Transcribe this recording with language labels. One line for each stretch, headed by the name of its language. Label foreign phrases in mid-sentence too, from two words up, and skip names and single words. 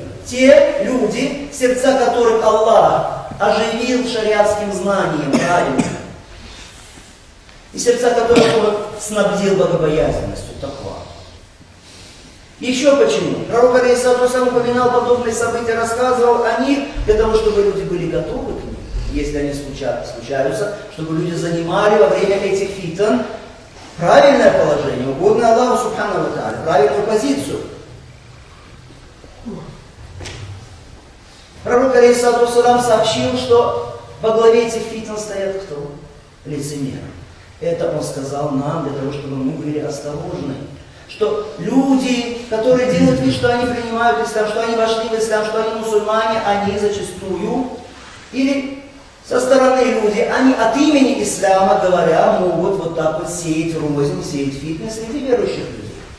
Russian: Те люди, сердца которых Аллах оживил шариатским знанием правильно, и сердца которых Он снабдил богобоязненностью, таква. Еще почему? Пророк
Arabic: عليه الصلاة والسلام
Russian: упоминал подобные события, рассказывал о них, для того, чтобы люди были готовы к ним, если они случаются, чтобы люди занимали во время этих фитн правильное положение, угодное Аллаху
Arabic: سبحانه وتعالى,
Russian: правильную позицию. Пророк
Arabic: عليه الصلاة والسلام
Russian: сообщил, что во главе этих фитн стоят кто? Лицемеры. Это он сказал нам для того, чтобы мы были осторожны. Что люди, которые делают вид, что они принимают ислам, что они вошли в ислам, что они мусульмане, они зачастую, или со стороны люди, они от имени ислама говоря, могут вот так вот сеять рознь, сеять фитнес среди верующих людей.